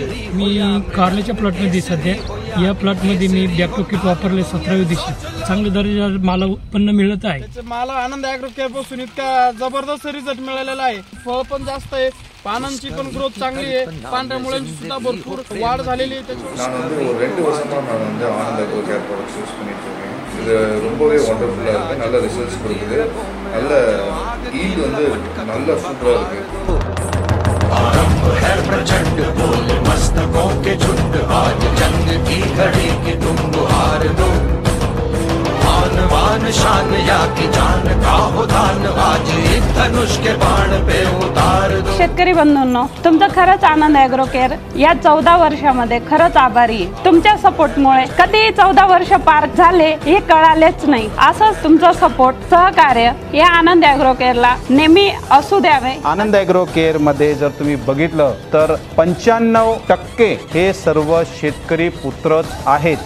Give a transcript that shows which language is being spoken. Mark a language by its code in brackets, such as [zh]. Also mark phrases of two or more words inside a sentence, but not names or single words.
[mr] मी कारल्याच्या प्लॉटमध्ये सध्या या प्लॉटमध्ये मी बॅक किट वापरले 17व्या दिवशी चांगल्या दर्जाचं मला उत्पन्न मिळत आहे। मला आनंद ॲग्रो केअर पासून इतका जबरदस्त रिझल्ट मिळालेला आहे। फळ पण जास्त आहे, पानांची पण ग्रोथ चांगली आहे, पांढऱ्या मुळांची सुद्धा भरपूर वाढ झालेली आहे। [ta] நான் வந்து ஒரு 2 வருஷமா நான் வந்து ஆனந்த் ॲग्रो केअर [en] products use [ta] பண்ணிட்டு இருக்கேன்। இது ரொம்பவே வண்டர்ஃபுல்லா இருக்கு, நல்ல ரிசல்ட்ஸ் கொடுக்குது, நல்ல ஈல்ட் வந்து நல்ல சூப்பரா இருக்கு। [hi] आरंभ है प्रचंड बोल मस्तकों के झुंड आज जंग की घड़ी की तुम गुहार दो। आन बान शान या की जान का हो दान आज एक धनुष के बाण पे उतार दो। [mr] शेतकरी बंधूंनो, तुमचं खरंच आनंद ॲग्रो केअर या 14 वर्षामध्ये खरंच आभारी आहे। तुमच्या सपोर्टमुळे कधी 14 वर्ष पार झाले हे कळालेच नाही। असंच तुमचं सपोर्ट सहकार्य या आनंद ॲग्रो केअरला नेहमी असू द्यावे। आनंद ॲग्रो केअर मध्ये जर तुम्ही बघितलं तर 95% हे सर्व शेतकरी पुत्रच आहेत।